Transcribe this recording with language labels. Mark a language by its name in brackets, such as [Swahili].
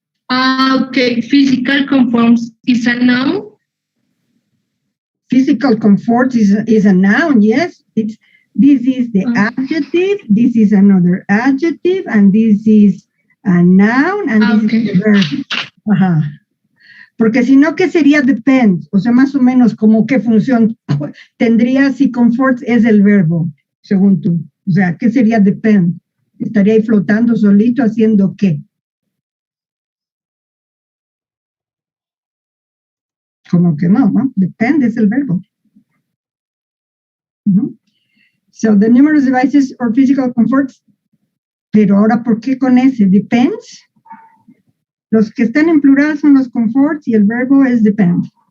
[English] Okay, physical conforms is a noun. Physical comfort is a noun, yes. This is the adjective, this is another adjective, and this is a noun, and this is the verb. [Spanish] Ajá. Porque si no, ¿qué sería depend? O sea, más o menos como qué función tendría si comfort es el verbo, según tú. O sea, ¿qué sería depend? ¿Estaría ahí flotando solito haciendo qué? Como que no, ¿no? Depend es el verbo. [English] So, the numerous devices or physical comforts. [Spanish] Pero ahora, ¿por qué con ese? Depends. Los que están en plural son los comforts y el verbo es depend.